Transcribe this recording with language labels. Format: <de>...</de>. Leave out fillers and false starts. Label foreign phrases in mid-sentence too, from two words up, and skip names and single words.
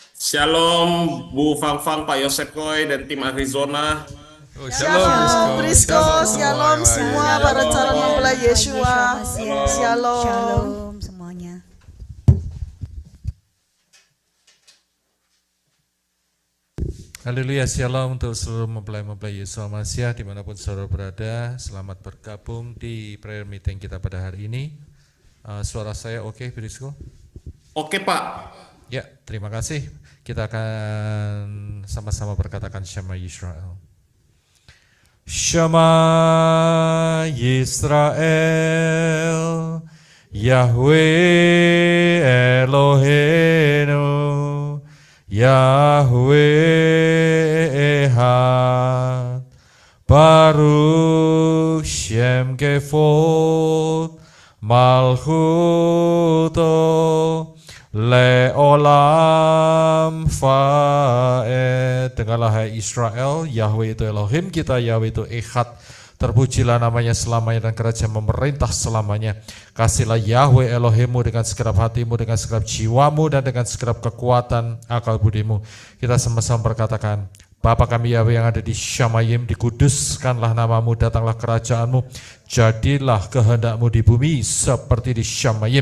<id>Shalom Bu Fang, Pak Yosef Koy, dan tim Arizona. Oh, Shalom, Brisco, Shalom Shalom semua para calon mempelai Yeshua. Shalom. Shalom semuanya. Haleluya, shalom untuk seluruh mempelai-mempelai Yesus Masya dimanapun saudara berada. Selamat bergabung di</id> <en>prayer meeting</en> <id>kita pada hari ini. Suara saya oke, Brisco? Oke Pak. Ya, terima kasih. Kita akan sama-sama berkatakan</id> <he>שמע ישראל. שמע ישראל, יהוה אלוהינו, יהוה אחד, ברוך שם כבוד, מלכותו לעולם ועד.</he> <id>Dengarlah hai Israel, Yahweh itu Elohim kita, Yahweh itu Echad. Terpujilah namanya selamanya dan kerajaan memerintah selamanya. Kasihlah Yahweh Elohimmu dengan segenap hatimu, dengan segenap jiwamu, dan dengan segenap kekuatan akal budimu. Kita sama-sama berkatakan, Bapa kami Yahweh yang ada di Syamayim, dikuduskanlah namamu, datanglah kerajaanmu, jadilah kehendakmu di bumi seperti di Syamayim.</id>